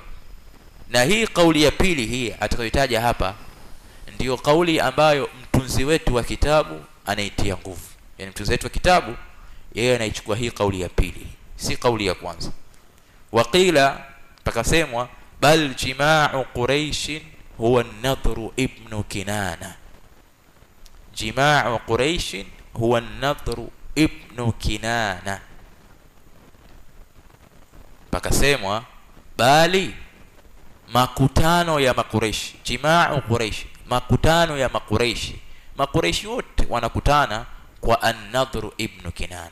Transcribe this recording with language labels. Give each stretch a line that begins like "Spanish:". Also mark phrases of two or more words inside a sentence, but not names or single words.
Swahili: Na hii kauli ya pili hii atakayotaja hapa ndiyo kauli ambayo mtunzi wetu wa kitabu anaitia nguvu. Yani mtunzi wetu wa kitabu yeye anaichukua hii kauli ya pili, si kauli ya kwanza. Waqila, pakasemwa,
Arabic: بل جماع قريش هو النضر بن كنانة. جماع قريش هو النضر بن كنانة.
Swahili: Pakasemwa bali makutano ya Makuraish, jima'u Quraish, makutano ya Makuraish, Makuraish wote wanakutana kwa an-Nadhr ibn Kinana.